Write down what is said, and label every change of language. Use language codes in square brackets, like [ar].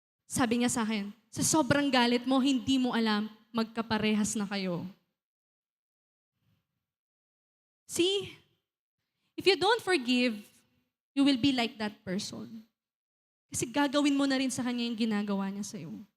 [tl] Sabi niya sa akin, sa sobrang galit mo, hindi mo alam, magkaparehas na kayo. [en] See, if you don't forgive, you will be like that person. [tl] Kasi gagawin mo na rin sa kanya yung ginagawa niya sa'yo.